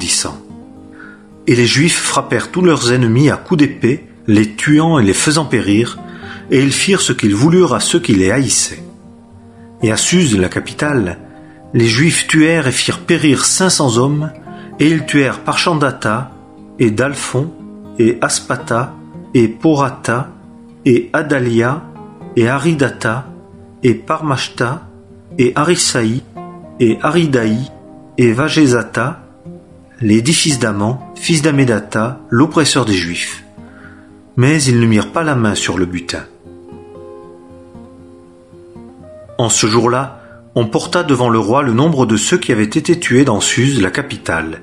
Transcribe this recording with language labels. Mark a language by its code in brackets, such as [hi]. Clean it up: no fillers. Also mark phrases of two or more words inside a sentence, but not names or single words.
[fr] Et les Juifs frappèrent tous leurs ennemis à coups d'épée, les tuant et les faisant périr, et ils firent ce qu'ils voulurent à ceux qui les haïssaient. Et à Suse, la capitale, les Juifs tuèrent et firent périr 500 hommes, et ils tuèrent Parchandata, et Dalphon, et Aspata, et Porata, et Adalia, et Aridata, et Parmashta, et Arisaï, et Aridaï, et Vagezata, les 10 fils d'Aman, fils d'Amédata, l'oppresseur des Juifs. Mais ils ne mirent pas la main sur le butin. En ce jour-là, on porta devant le roi le nombre de ceux qui avaient été tués dans Suse, la capitale.